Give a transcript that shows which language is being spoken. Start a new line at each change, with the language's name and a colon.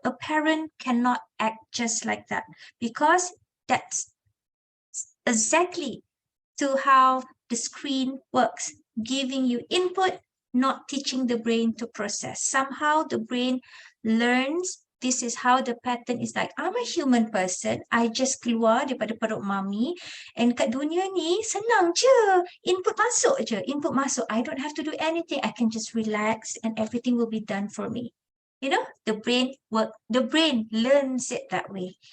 English: A parent cannot act just like that because that's exactly to how the screen works, giving you input, not teaching the brain to process. Somehow the brain learns this is how the pattern is like. I'm a human person.
Malay: I just keluar daripada perut mami. And kat dunia ni senang je. Input masuk je. Input masuk.
English: I don't have to do anything. I can just relax and everything will be done for me. You know, the brain learns it that way.